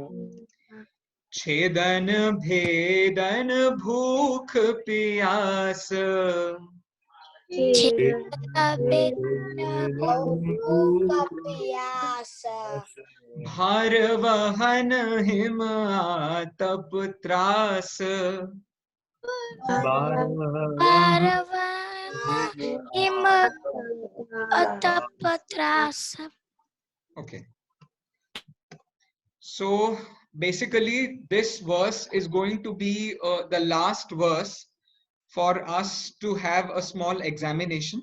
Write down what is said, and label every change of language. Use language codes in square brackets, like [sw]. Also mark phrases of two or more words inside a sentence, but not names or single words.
[hi] छेदन भेदन भूख प्यास, भार वहन हिम तप त्रास, [en] okay. So basically this verse is going to be the last verse for us to have a small examination.